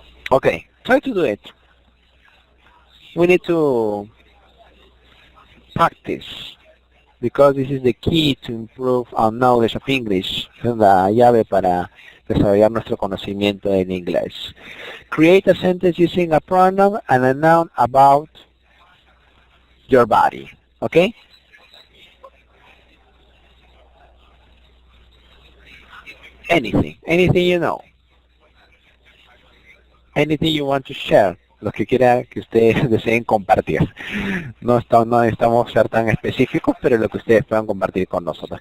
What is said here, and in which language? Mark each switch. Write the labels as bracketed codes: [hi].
[en] Okay, try to do it. We need to practice because this is the key to improve our knowledge of English. [es] Es la llave para desarrollar nuestro conocimiento en inglés. [en] Create a sentence using a pronoun and a noun about your body. Okay? Anything you know. Anything you want to share. [es] Lo que quiera que ustedes deseen compartir. No necesitamos ser tan específicos, pero lo que ustedes puedan compartir con nosotros.